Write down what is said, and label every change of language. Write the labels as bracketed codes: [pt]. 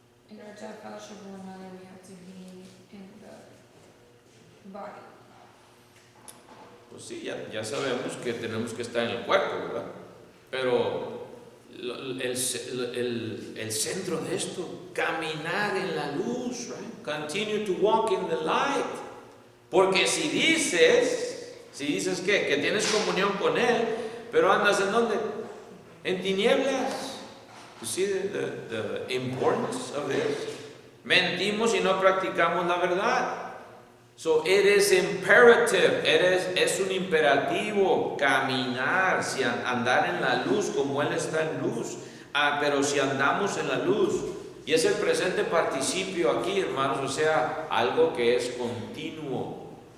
[en] In order to have fellowship with one another, we have to be in the body. [es] Pues sí, ya sabemos que tenemos que estar en el cuerpo, ¿verdad? Pero el centro de esto, caminar en la luz, right? [en] Continue to walk in the light. [es] Porque si dices que tienes comunión con Él, pero andas ¿en dónde? En tinieblas. [en] You see the importance of this? [es] Mentimos y no practicamos la verdad. [en] So it is imperative, [es] es un imperativo caminar, andar en la luz como Él está en luz. Pero si andamos en la luz, y es el presente participio aquí, hermanos, o sea, algo que es continuo.